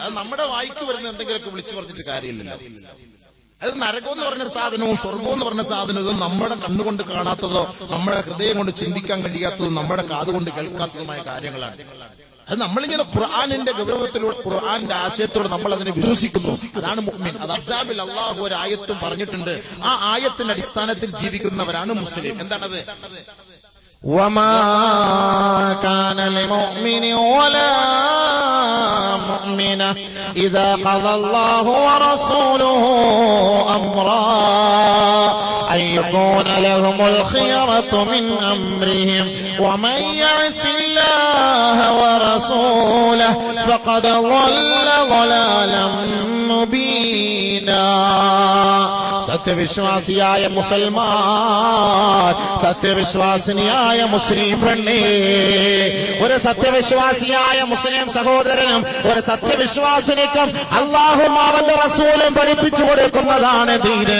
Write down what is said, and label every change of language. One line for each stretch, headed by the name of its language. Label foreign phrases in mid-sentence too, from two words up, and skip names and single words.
Malayalam: അത് നമ്മുടെ വായിക്ക് വരുന്ന എന്തെങ്കിലുമൊക്കെ വിളിച്ചു പറഞ്ഞിട്ട് കാര്യമില്ലല്ലോ. അത് നരകം എന്ന് പറഞ്ഞ സാധനവും സ്വർഗം എന്ന് പറഞ്ഞ സാധനവും നമ്മുടെ കണ്ണുകൊണ്ട് കാണാത്തതോ നമ്മുടെ ഹൃദയം കൊണ്ട് ചിന്തിക്കാൻ കഴിയാത്തതും നമ്മുടെ കാതുകൊണ്ട് കേൾക്കാത്തതുമായ കാര്യങ്ങളാണ്. അത് നമ്മളിങ്ങനെ ഖുർആനിന്റെ ഗൗരവത്തിലൂടെ ഖുർആന്റെ ആശയത്തോടെ നമ്മൾ അതിനെ വിശ്വസിക്കുന്നു. അതാണ് മുഅ്മിൻ. അത് അസ്സാബിൽ അള്ളാഹു ഒരു ആയത്തും പറഞ്ഞിട്ടുണ്ട്. ആ ആയത്തിന്റെ അടിസ്ഥാനത്തിൽ ജീവിക്കുന്നവരാണ് മുസ്ലിം. എന്താണത്?
Arabic: وما كان لمؤمن ولا مؤمنة إذا قضى الله ورسوله أمرا أن يكون لهم الخيرة من أمرهم ومن يعص الله ورسوله فقد ضل ضلالا مبينا.
Malayalam: സത്യവിശ്വാസിയായ മുസൽമാൻ, സത്യവിശ്വാസിനിയായ മുസ്ലിം പെണ്ണേ, ഒരു സത്യവിശ്വാസിയായ മുസ്ലിം സഹോദരനും ഒരു സത്യവിശ്വാസിനിക്കും അള്ളാഹും അവന്റെ റസൂലും പഠിപ്പിച്ചു കൊടുക്കുന്നതാണ് ദീന്.